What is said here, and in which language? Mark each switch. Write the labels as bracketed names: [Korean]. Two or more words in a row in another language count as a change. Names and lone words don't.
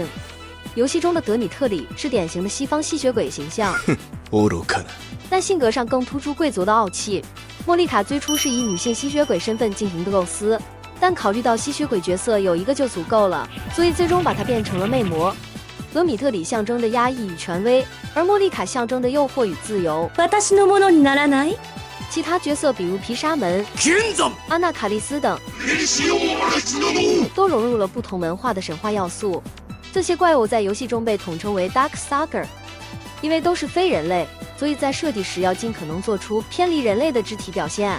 [Chinese] 遊戲中的德米特里是典型的西方吸血鬼形象，但性格上更突出貴族的傲氣。莫莉卡最初是以女性吸血鬼身份進行的構思，但考慮到吸血鬼角色有一個就足夠了，所以最終把它變成了魅魔。德米特里象徵着壓抑與權威，而莫莉卡象徵着誘惑與自由。 [Japanese] 私のものにならない？ [Chinese] 其他角色比如毗沙門、阿納卡利斯等，都融入了不同文化的神話要素。這些怪物在遊戲中被統稱為 Darkstalker， 因為都是非人類，所以在設計時要盡可能做出偏離人類的肢體表現。